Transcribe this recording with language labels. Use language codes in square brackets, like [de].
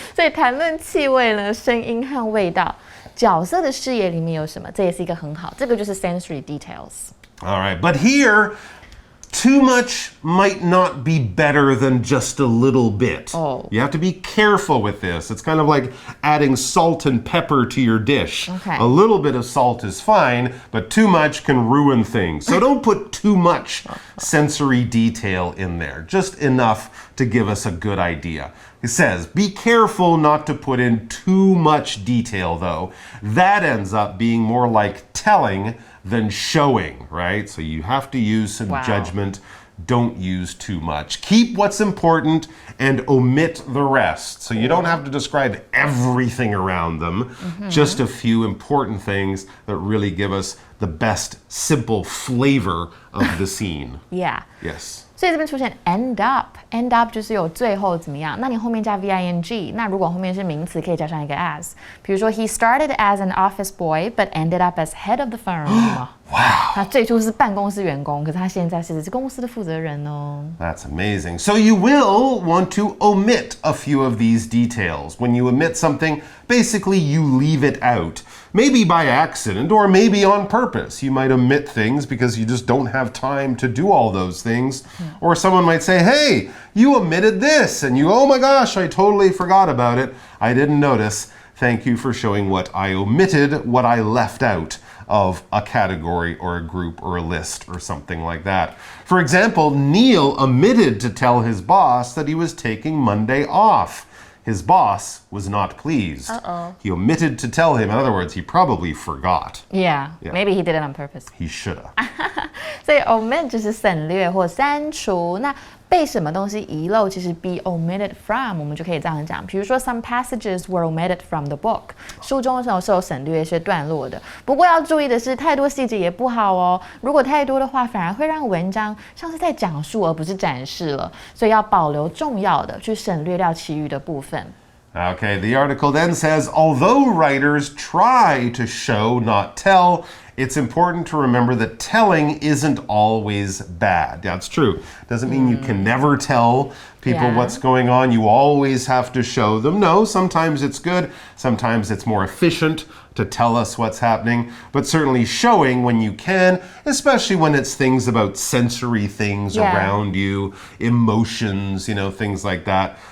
[zh] 所以谈论气味呢，声音和味道，角色的视野里面有什么，这也是一个很好，这个就是 sensory details。 [en] All right, but here, too much might not be better than just a little bit. Oh. You have to be careful with this. It's kind of like adding salt and pepper to your dish. Okay. A little bit of salt is fine, but too much can ruin things. So don't put too much sensory detail in there, just enough to give us a good idea. It says, be careful not to put in too much detail, though. That ends up being more like telling than showing, right? So you have to use some judgment. Don't use too much. Keep what's important and omit the rest. So you don't have to describe everything around them, just a few important things that really give us the best simple flavor of the scene. Yeah. Yes. [zh] 所以这边出现 end up 就是有最后怎么样，那你后面加 VING， 那如果后面是名词，可以加上一个 as， 比如说 [en] he started as an office boy but ended up as head of the firm。 Wow. [zh] 他最初是办公室员工，可是他现在是公司的负责人哦。 [en] That's amazing. So you will want to omit a few of these details. When you omit something, Basically, you leave it out. Maybe by accident or maybe on purpose. You might omit things because you just don't have time to do all those things. Or someone might say, hey, you omitted this. And you, oh my gosh, I totally forgot about it. I didn't notice. Thank you for showing what I omitted, what I left out of a category or a group or a list or something like that. For example, Neil omitted to tell his boss that he was taking Monday off. His boss was not pleased. He omitted to tell him. In other words, he probably forgot. Yeah, maybe he did it on purpose. He should have. [zh] 所以 omit 就是省略或删除。那被什么东西遗漏，其实 [en] be omitted from， [zh] 我们就可以这样讲。比如说 [en] some passages were omitted from the book， [zh] 书中是有省略一些段落的。不过要注意的是，太多细节也不好哦。如果太多的话，反而会让文章像是在讲述而不是展示了。所以要保留重要的，去省略掉其余的部分。 [en] Okay, the article then says, although writers try to show, not tell, it's important to remember that telling isn't always bad. That's true. Doesn't mean you can never tell people what's going on. You always have to show them. No, sometimes it's good. Sometimes it's more efficient to tell us what's happening, but certainly showing when you can, especially when it's things about sensory things around you, emotions, things like that.